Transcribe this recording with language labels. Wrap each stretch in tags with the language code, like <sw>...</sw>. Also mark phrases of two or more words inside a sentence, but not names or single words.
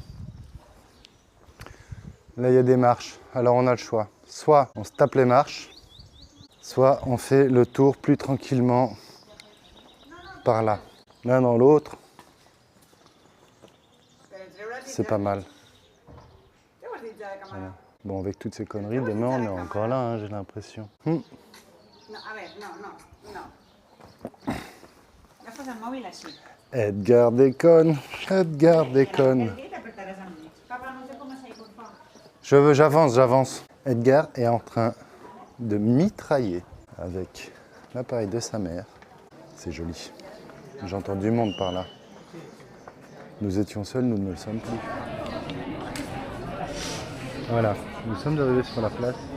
<fr>Là, il y a des marches. Alors, on a le choix. Soit on se tape les marches, soit on fait le tour plus tranquillement par là. L'un dans l'autre, c'est pas mal.</fr> <ca>Què ho has dit ja de càmera?</ca> <fr>Voilà. Bon, avec toutes ces conneries, demain, on est encore là, hein, j'ai l'impression.</fr> <es>No, a ver, no.</es> <ca>Agafes el mòbil així.</ca> <fr>Edgar déconne, Edgar déconne.</fr> <ca>El dia t'apretaràs amb mi. Papa, no sé com s'hi pot fer.</ca> <fr>J'avance. Edgar est en train de mitrailler avec l'appareil de sa mère. C'est joli. J'entends du monde par là. Nous étions seuls, nous ne le sommes plus. Voilà, nous sommes arrivés sur la place.</fr>